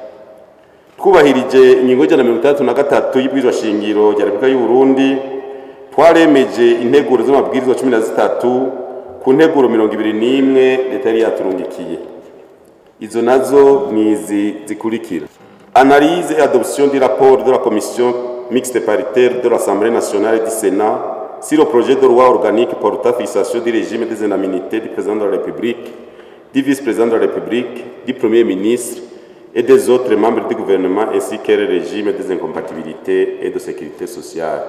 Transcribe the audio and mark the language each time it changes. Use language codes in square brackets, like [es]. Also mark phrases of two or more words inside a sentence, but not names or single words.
[rn] Twubahirije ingingo y'ijana na 63 y'ibwirizwa shingiro rya Repubulika y'u Burundi, twaremeje integuro z'amabwirizwa 13 ku nteguro 21 leta yari yaturungikiye. Izo nazo nizi zikurikira: [fr] analyse et adoption du rapport de la commission mixte paritaire de l'Assemblée nationale et du Sénat sur le projet de loi organique portant fixation du régime des indemnités du président de la République, du vice-président de la République, du premier ministre et des autres membres du gouvernement, ainsi que le régime des incompatibilités et de sécurité sociale.